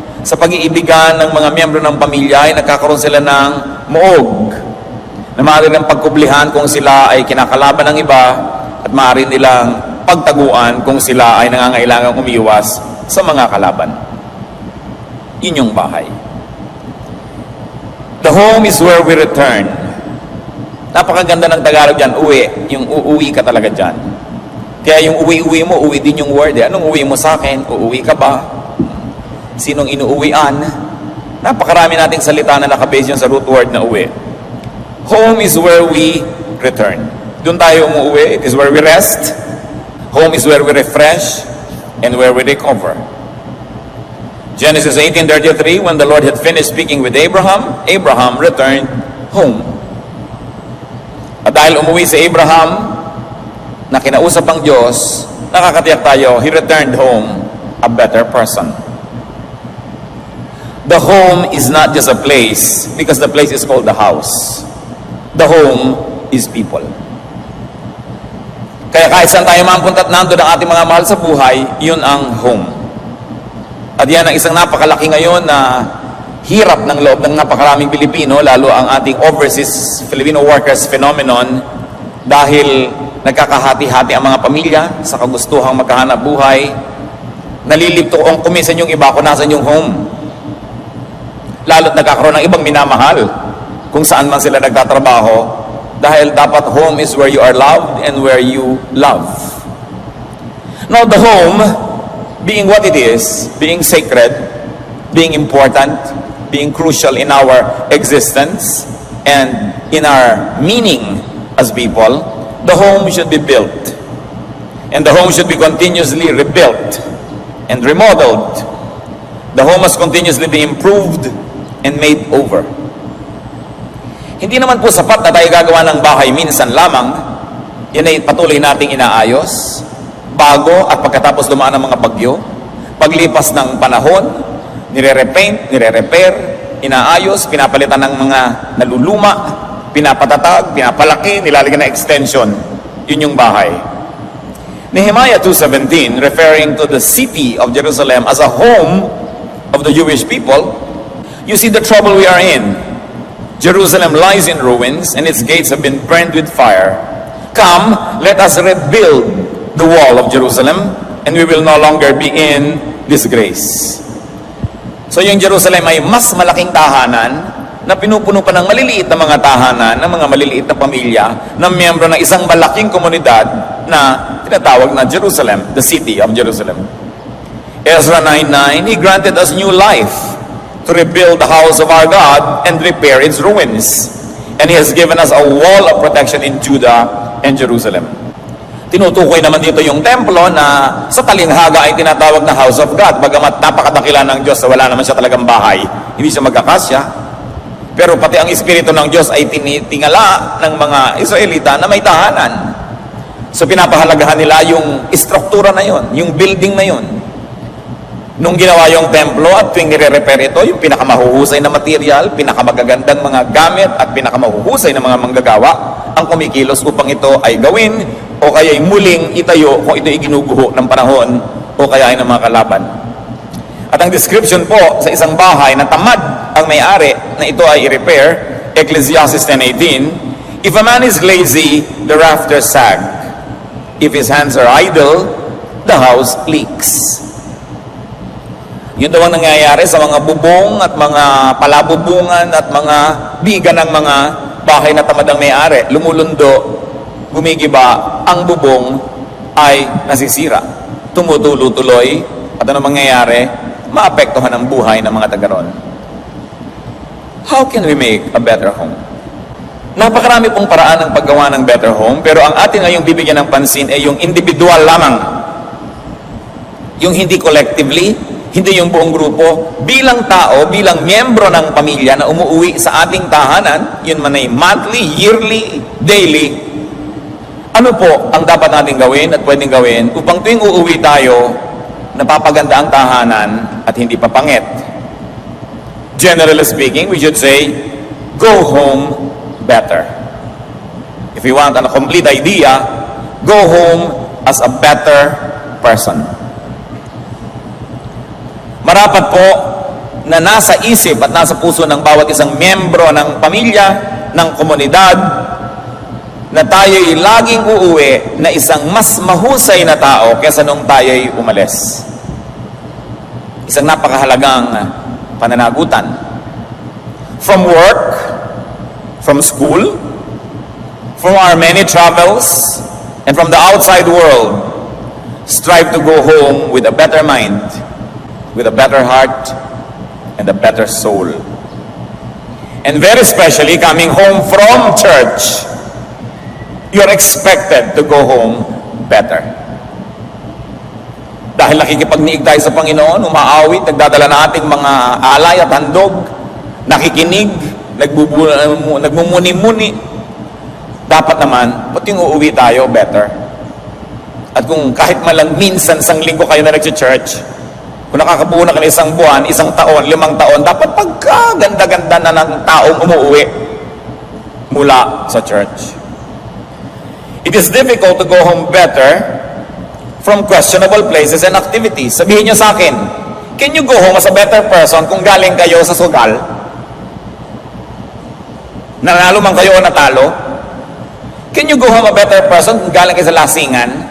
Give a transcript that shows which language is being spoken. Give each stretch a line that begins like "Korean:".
Filipino: Sa pag-iibigan ng mga miyembro ng pamilya ay nagkakaroon sila ng muog, na maaari ng pagkublihan kung sila ay kinakalaban ng iba, at maaari nilang pagtaguan kung sila ay nangangailangang umiwas sa mga kalaban. Yun yung bahay.
English: The home is where we return.
Filipino: Napakaganda ng Tagalog dyan, uwi. Yung uuwi ka talaga dyan. Kaya yung uwi-uwi mo, uwi din yung word. Anong uwi mo sa akin? Uuwi ka ba? Sinong inuuwian? Napakarami nating salita na nakabase yun sa root word na uwi.
English: Home is where we return.
Filipino: Doon tayo umuwi.
English: It is where we rest. Home is where we refresh and where we recover. Genesis 18:33, when the Lord had finished speaking with Abraham, Abraham returned home.
Filipino: At dahil umuwi si Abraham, na kinausap ang Diyos, nakakatiyak tayo,
English: he returned home a better person. The home is not just a place, because the place is called the house. The home is people.
Filipino: Kaya kahit saan tayo mapunta at nandun ang ating mga mahal sa buhay, yun ang home. At yan ang isang napakalaki ngayon na hirap ng loob ng napakaraming Pilipino, lalo ang ating overseas Filipino workers phenomenon, dahil nagkakahati-hati ang mga pamilya sa kagustuhang magkahanap buhay. Nalilito ang kumisan yung iba kung nasan yung home. Lalo't nagkakaroon ng ibang minamahal kung saan man sila nagtatrabaho, dahil dapat
English: home is where you are loved and where you love. Now the home, being what it is, being sacred, being important, being crucial in our existence and in our meaning as people, the home should be built. And the home should be continuously rebuilt and remodeled. The home must continuously be improved and made over.
Filipino: Hindi naman po sapat na tayo gagawa ng bahay minsan lamang. Yan ay patuloy nating inaayos bago at pagkatapos dumaan ng mga bagyo. Paglipas ng panahon, nire-repaint, nire-repair, inaayos, pinapalitan ng mga naluluma, pinapatatag, pinapalaki, nilalagyan ng extension. Yun yung bahay.
English: Nehemiah 2:17, referring to the city of Jerusalem as a home of the Jewish people, you see the trouble we are in. Jerusalem lies in ruins and its gates have been burned with fire. Come, let us rebuild the wall of Jerusalem and we will no longer be in disgrace.
Filipino: So yung Jerusalem ay mas malaking tahanan na pinupuno pa ng maliliit na mga tahanan, ng mga maliliit na pamilya, na miyembro ng isang malaking komunidad na tinatawag na Jerusalem,
English: the city of Jerusalem. Ezra 9:9, He granted us new life to rebuild the house of our God and repair its ruins. And He has given us a wall of protection in Judah and Jerusalem.
Filipino: Tinutukoy naman dito yung templo na sa talinghaga ay tinatawag na
English: house of God.
Filipino: Bagamat napakadakila ng Diyos, wala naman siya talagang bahay. Hindi siya magkakasya. Pero pati ang Espiritu ng Diyos ay tinitingala ng mga Israelita na may tahanan. So pinapahalagahan nila yung istruktura na yon, yung building na yon. Nung ginawa yung templo at tuwing nire-repair ito, yung pinakamahuhusay na material, pinakamagagandang mga gamit at pinakamahuhusay na mga manggagawa ang kumikilos upang ito ay gawin o kaya ay muling itayo kung ito ay ginuguho ng panahon o kaya ay ng mga kalaban. At ang description po sa isang bahay na tamad ang may-ari na ito ay i-repair, Ecclesiastes 10:18,
English: if a man is lazy, the rafters sag. If his hands are idle, the house leaks.
Filipino: Yun daw ang nangyayari sa mga bubong at mga palabubungan at mga biga ng mga bahay na tamad ang may-ari. Lumulundo, gumigiba, ang bubong ay nasisira. Tumutulo-tuloy at ano mangyayari? Maapektuhan ang buhay ng mga taga-ron.
English: How can we make a better home?
Filipino: Napakarami pong paraan ng paggawa ng better home, pero ang ating ngayong bibigyan ng pansin ay yung individual lamang. Yung hindi collectively, hindi yung buong grupo, bilang tao, bilang miyembro ng pamilya na umuwi sa ating tahanan, yun man ay monthly, yearly, daily, ano po ang dapat natin gawin at pwedeng gawin upang tuwing uuwi tayo, napapaganda ang tahanan at hindi papangit.
English: Generally speaking, we should say, go home better. If we want a complete idea, go home as a better person.
Filipino: Marapat po na nasa isip at nasa puso ng bawat isang miyembro ng pamilya, ng komunidad, na tayo'y laging uuwi na isang mas mahusay na tao kaysa nung tayo'y umalis. Isang napakahalagang pananagutan.
English: From work, from school, from our many travels, and from the outside world, strive to go home with a better mind, with a better heart, and a better soul. And very especially, coming home from church, you're expected to go home better.
Filipino: Dahil nakikipagniig tayo sa Panginoon, umaawit, nagdadala na ating mga alay at handog, nakikinig, nagmumuni-muni. Dapat naman, pati yung uuwi tayo, better. At kung kahit malang minsan, isang linggo kayo na nag-church, kung nakakabuo na kayo isang buwan, isang taon, 5 taon, dapat pagkaganda-ganda na ng taong umuwi mula sa church.
English: It is difficult to go home better from questionable places and activities.
Filipino: Sabihin nyo sa akin,
English: can you go home as a better person
Filipino: kung galing kayo sa sugal? Nanalo man kayo o natalo?
English: Can you go home a better person
Filipino: kung galing kayo sa lasingan?